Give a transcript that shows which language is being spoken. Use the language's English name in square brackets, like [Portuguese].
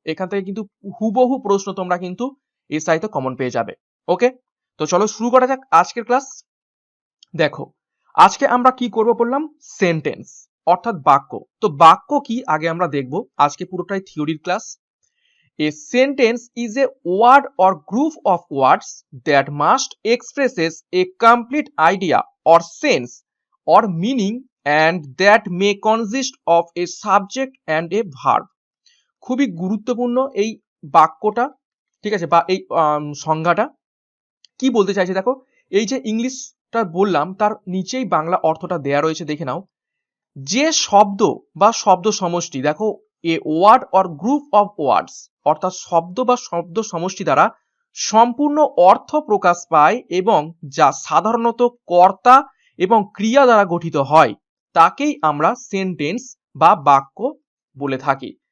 [Bangla] এখান থেকে কিন্তু হুবহু প্রশ্ন তোমরা কিন্তু এসআই তে কমন পেয়ে যাবে। ওকে, তো চলো শুরু করা যাক আজকের ক্লাস। দেখো আজকে আমরা কি করব বললাম, সেন্টেন্স অর্থাৎ বাক্য। তো বাক্য কি আগে আমরা দেখব, আজকে পুরোটাই থিওরির class. [English] A sentence is a word or group of words that must expresses a complete idea or sense or meaning and that may consist of a subject and a verb. [Bangla] খুবই গুরুত্বপূর্ণ এই বাক্যটা, ঠিক আছে, বা এই সংজ্ঞাটা কি বলতে চাইছে দেখো। এই যে ইংলিশটা বললাম তার নিচেই বাংলা অর্থটা দেয়া রয়েছে, দেখে নাও। যে শব্দ বা শব্দ সমষ্টি, দেখো [English] a word or group of words [Bangla] অর্থাৎ শব্দ বা শব্দ সমষ্টি দ্বারা সম্পূর্ণ অর্থ প্রকাশ পায় এবং যা সাধারণত কর্তা এবং ক্রিয়া দ্বারা গঠিত হয় তাকেই আমরা সেন্টেন্স বা বাক্য বলে থাকি।